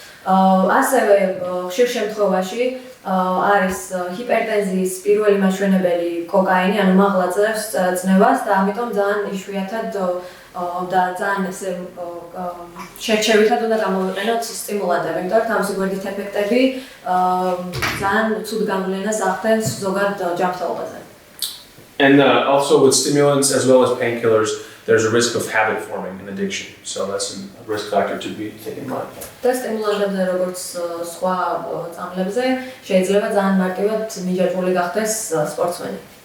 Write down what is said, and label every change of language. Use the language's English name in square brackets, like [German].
[Georgian] ასევე ხშირ შემთხვევაში არის ჰიპერტენზიის პირველი მაჩვენებელი კოკაინი, ანუ მაღლაძებს წნევას და ამიტომ ძალიან იშვიათად და ძალიან ესე შერჩევითად უნდა გამოვიყენოთ სტიმულანტები, იმიტომ რომ თავისი გვერდით ეფექტები ძალიან ცუდ გავლენას ახდენს ზოგად ჯანმრთელობაზე. [English] And also with stimulants as well as painkillers, there's a risk of habit forming and addiction. So that's a risk factor to be taken in mind. [Georgian] და სტიმულანტებზე როგორც სხვა წამლებზე შეიძლება ძალიან მარტივად მიჯაჭვული გახდეს სპორტსმენი.